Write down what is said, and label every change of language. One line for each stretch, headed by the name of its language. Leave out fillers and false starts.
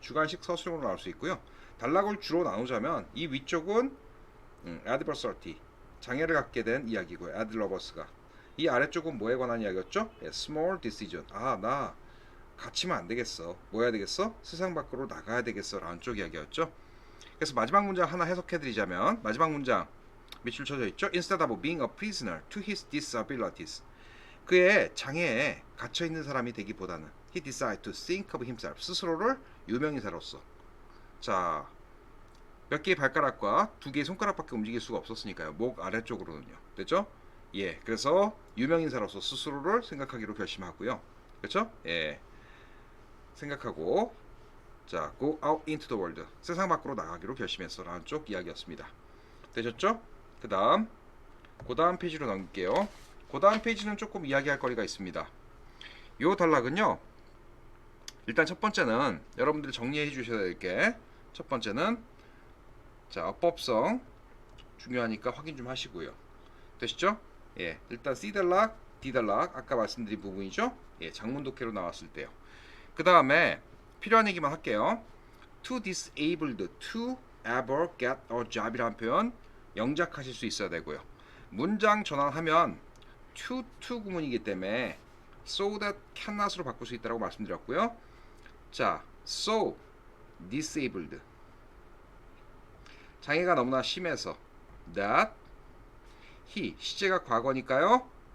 Korean: 주관식 서술형으로 나올 수 있고요. 단락을 주로 나누자면 이 위쪽은 adversity, 장애를 갖게 된 이야기고요. adlovers가. 이 아래쪽은 뭐에 관한 이야기였죠?
English: small decision.
Korean: 나 갇히면 안 되겠어. 뭐 해야 되겠어? 세상 밖으로 나가야 되겠어. 라는 쪽 이야기였죠. 그래서 마지막 문장 하나 해석해드리자면, 마지막 문장 밑줄 쳐져 있죠?
English: Instead of being a prisoner to his disabilities,
Korean: 그의 장애에 갇혀 있는 사람이 되기보다는
English: he decided to think of himself,
Korean: 스스로를 유명인사로서. 자, 몇 개의 발가락과 두 개의 손가락밖에 움직일 수가 없었으니까요. 목 아래쪽으로는요. 됐죠? 그래서 유명인사로서 스스로를 생각하기로 결심하고요. 그렇죠? 생각하고, 자,
English: go out into the world,
Korean: 세상 밖으로 나가기로 결심했어 라는 쪽 이야기였습니다. 되셨죠? 그 다음 페이지로 넘길게요. 그 다음 페이지는 조금 이야기할 거리가 있습니다. 요 단락은요, 일단 첫 번째는 여러분들이 정리해 주셔야 될 게, 첫 번째는 자, 어법성 중요하니까 확인 좀 하시고요. 되시죠? 일단 C 단락, D 단락 아까 말씀드린 부분이죠. 장문 독해로 나왔을 때요. 그 다음에 필요한 얘기만 할게요.
English: To disabled to ever get a job이라는
Korean: 표현 영작하실 수 있어야 되고요. 문장 전환하면 to 구문이기 때문에
English: so that cannot
Korean: 으로 바꿀 수 있다고 말씀드렸고요. 자,
English: so disabled,
Korean: 장애가 너무나 심해서
English: that he,
Korean: 시제가 과거니까요.